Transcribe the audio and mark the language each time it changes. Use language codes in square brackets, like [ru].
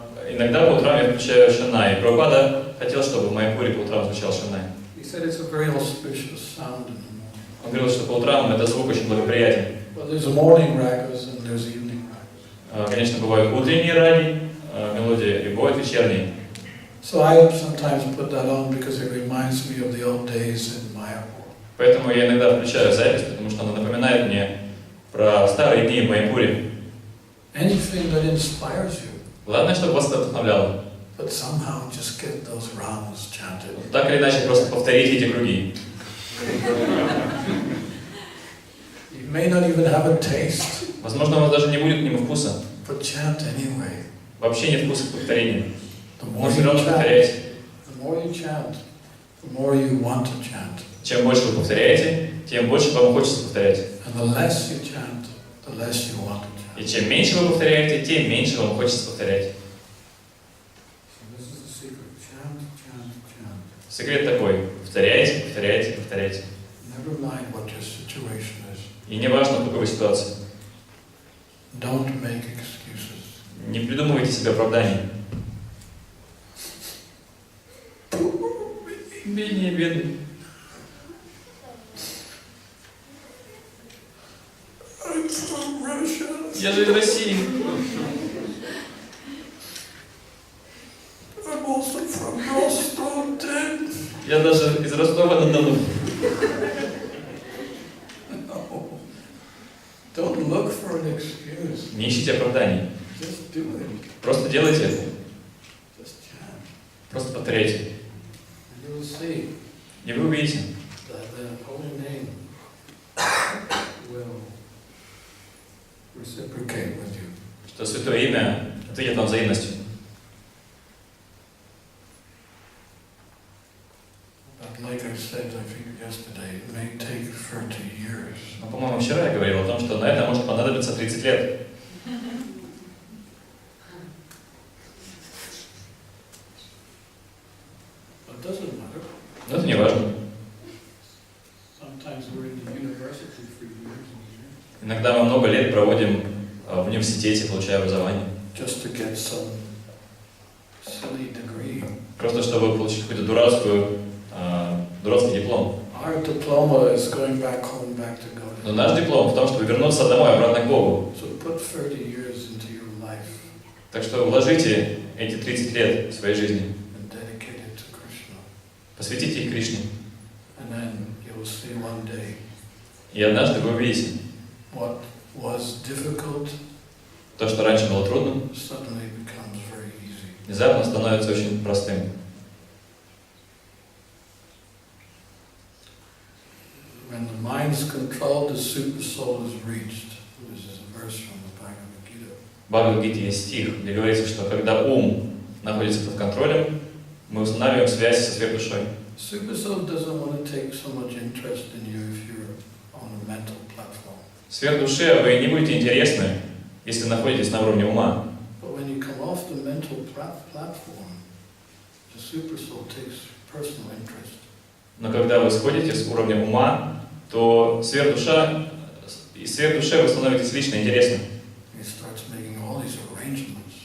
[ru] Иногда по утрам я включаю Шанай. Прабхупада хотел, чтобы в Майяпуре по утрам звучал Шанай. [en] He said it's a very auspicious sound in the morning. [ru] Он говорил, что по утрам этот звук очень благоприятен. [en] Well, there's morning ragas and there's evening ragas. [ru] Конечно, бывают утренние раги, мелодии, и бывают вечерние. [en] So I sometimes put that on because it reminds me of the old days in Mayapur. [ru] Поэтому я иногда включаю запись, потому что она напоминает мне про старые дни в Майяпуре. [en] Anything that inspires you, [ru] Главное, чтобы вас это вдохновляло. [en] but somehow just get those ramas chanted. [ru] Так или иначе, просто повторите эти круги. [en] You may not even have a taste, [ru] Возможно, у вас даже не будет к нему вкуса. [en] but chant anyway. [ru] Вообще нет вкуса к повторению. [en] The [ru] Но [en] more [ru] все [en] you [ru] равно [en] chant, [ru] повторяйте. [en] the more you chant, the more you want to chant. [ru] Чем больше вы повторяете, тем больше вам хочется повторять. [en] And the less you chant, the less you want to chant. [ru] И чем меньше вы повторяете, тем меньше вам хочется повторять. [en] So this is the secret. Chant, chant, chant. [ru] Секрет такой. Повторяйте, повторяйте, повторяйте. [en] Never mind what your situation is. [ru] И не важно, в какой вы ситуации. [en] Don't make excuses. [ru] Не придумывайте себе оправданий. Бедный, бедный. [en] I'm from Russia. [ru] Я же из России. [en] I'm also from Rostov-на-Дону. [ru] Я даже из Ростова-на-Дону. [en] No. Don't look for an excuse. [ru] Не ищите оправданий. [en] Just do it. [ru] Просто делайте это. [en] Just chant. [ru] Просто повторяйте. [en] And you will see [ru] И вы увидите, [en] that the holy name will reciprocate with you. [ru] что Святое Имя ответит вам взаимностью. [en] But like I said, I think yesterday, it may take 30 years. [ru] Но, по-моему, вчера я говорил о том, что на это может понадобиться 30 лет. [en] But it doesn't matter. [ru] Но это не важно. [en] Sometimes we're in the university for years and years. [ru] Иногда мы много лет проводим в университете, получая образование. [en] Just to get some silly degree. [ru] Просто чтобы получить какой-то дурацкий диплом. [en] Our diploma is going back home, back to God. [ru] Но наш диплом в том, чтобы вернуться домой, обратно к Богу. [en] So put 30 years into your life [ru] Так что вложите эти 30 лет в своей жизни. [en] and dedicate it to Krishna. [ru] Посвятите их Кришне. [en] And then you will see one day [ru] И однажды вы увидите, [en] what was difficult [ru] то, что раньше было трудным, [en] suddenly becomes very easy. [ru] внезапно становится очень простым. [en] When the mind's controlled, the super soul is reached. This is a verse from the Bhagavad Gita. [ru] В Бхагавад-гите есть стих, где говорится, что когда ум находится под контролем, мы устанавливаем связь со сверхдушой. [en] Super soul doesn't want to take so much interest in you if you're on a mental platform. [ru] Сверхдуше вы не будете интересны, если находитесь на уровне ума. [en] But when you come off the mental platform, the super soul takes personal interest. [ru] Но когда вы сходите с уровня ума, то сверхдуше вы становитесь лично интересным. [en] He starts making all these arrangements.